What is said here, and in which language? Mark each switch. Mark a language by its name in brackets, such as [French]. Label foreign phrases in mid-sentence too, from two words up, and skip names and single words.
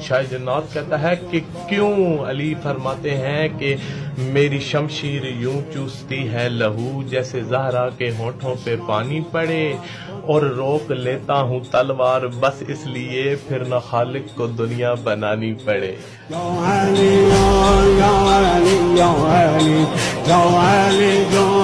[Urdu] شاہ جنات کہتا ہے کہ کیوں؟ علی فرماتے ہیں کہ میری شمشیر یوں چوستی ہے لہو جیسے زہرا کے ہونٹوں پہ پانی پڑے، اور روک لیتا ہوں تلوار بس اس لیے پھر نہ خالق کو دنیا بنانی پڑے۔ Yo Ali, yo Ali, yo Ali, yo Ali, yo